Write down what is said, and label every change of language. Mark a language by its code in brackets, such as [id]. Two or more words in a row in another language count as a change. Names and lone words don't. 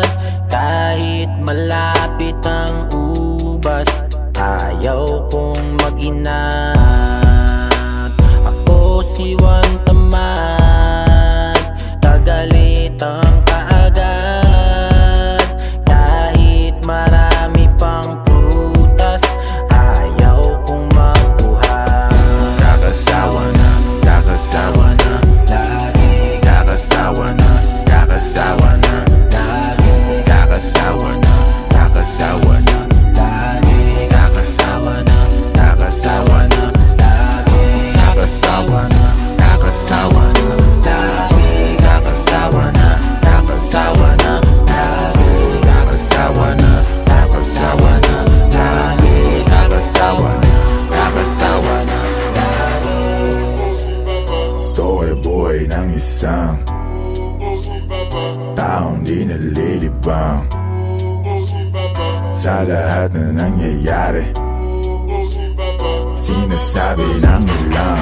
[tl] Kahit malapit ang ubas, ayaw kong mag-inat. Ako si Juan Tamad, kagalitang kaagad. Kahit marami pang prutas, ayaw kong magbuhat. Kakasawa na, kakasawa na, lagi. Kakasawa na, kakasawa na, lagi. Kakasawa na, kakasawa na, lagi. Kakasawa na, kakasawa na, lagi. Kakasawa na, kakasawa na, lagi. Kakasawa na, kakasawa na, lagi. Kakasawa na, kakasawa na, lagi. Kakasawa na, kakasawa na, lagi. Ito ay buhay ng isang taong di nalilibang sa lahat na nangyayari. Sinasabi ng ilang